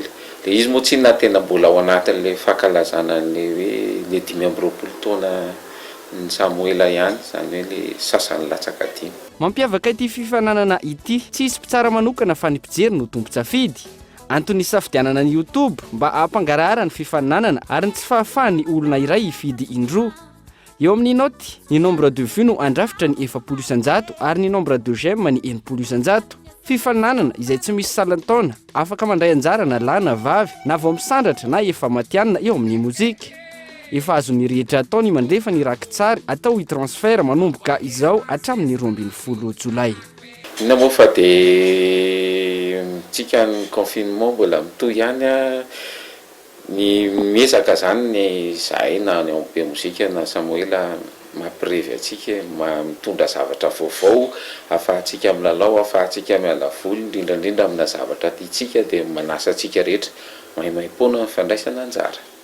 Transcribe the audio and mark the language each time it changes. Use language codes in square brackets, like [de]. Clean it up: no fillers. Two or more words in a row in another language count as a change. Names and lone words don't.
[mg] Le izy moa tsy na tena mbola ao anatin'le fankalazana le hoe le 5 taona ny Samuela ihany zany hoe le sasany latsaka dimy. Mampiavaka ity fifananana ity tsy isy mpitsara manokana fa ny mpijery no tompo-tsafidy. Antony safidianana ny YouTube mba ampangarahara ny fifaninanana ary ny tsy fahafahany olona iray hifidy indroa. Eo amin'ny noty ny [fr] nombre de vues [mg] no andrafitra ny 700 ary ny [fr] nombre de j'aime [mg] ny 700. Fifaninanana izay tsy misy salantaona afaka mandray anjara na lahy na vavy na vao misandratra na efa matianina eo amin'ny mozika. Efa azo ny rehetra atao ny mandefa ny raky tsara atao i-transfert manomboka izao hatramin'ny 12 Jolay. Ina moa fa dia tsika ny confinement mbola mitohy ihany ny miezaka zany ny zahay na ny be mozika na Samuela mampirevy atsika mitondra zavatra vaovao afahantsika milalao afahantsika miala voly indrindrandrindra amina zavatra tiantsika dia manasa atsika rehetra maimaimpona fandraisana anjara.